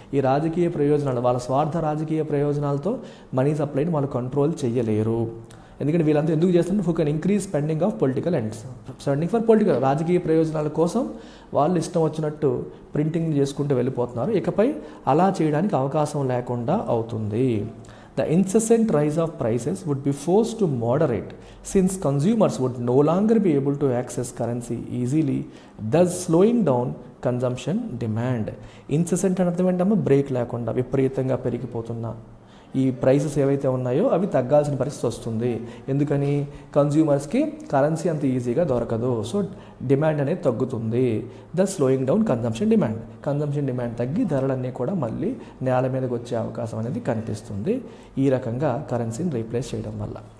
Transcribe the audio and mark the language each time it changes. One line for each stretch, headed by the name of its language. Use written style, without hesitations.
Telugu: ఈ రాజకీయ ప్రయోజనాలు, వాళ్ళ స్వార్థ రాజకీయ ప్రయోజనాలతో మనీ సప్లైని వాళ్ళు కంట్రోల్ చేయలేరు. ఎందుకంటే వీళ్ళంతా ఎందుకు చేస్తున్నారు?
English: who can increase spending of political ends, spending for political,
Telugu: రాజకీయ ప్రయోజనాల కోసం వాళ్ళు ఇష్టం వచ్చినట్టు ప్రింటింగ్ చేసుకుంటూ వెళ్ళిపోతున్నారు. ఇకపై అలా చేయడానికి అవకాశం లేకుండా అవుతుంది.
English: The incessant rise of prices would be forced to moderate since consumers would no longer be able to access currency easily, thus slowing down consumption demand. Incessant
Telugu: అంటే అర్థం ఏంటమ్మా? బ్రేక్ లేకుండా విపరీతంగా పెరిగిపోతున్నా ఈ ప్రైసెస్ ఏవైతే ఉన్నాయో అవి తగ్గాల్సిన పరిస్థితి వస్తుంది. ఎందుకని? కన్జ్యూమర్స్కి కరెన్సీ అంత ఈజీగా దొరకదు. సో డిమాండ్ అనేది తగ్గుతుంది.
English: the slowing down consumption demand
Telugu: తగ్గి ధరలన్నీ కూడా మళ్ళీ నేల మీదకి వచ్చే అవకాశం అనేది కనిపిస్తుంది ఈ రకంగా కరెన్సీని రీప్లేస్ చేయడం వల్ల.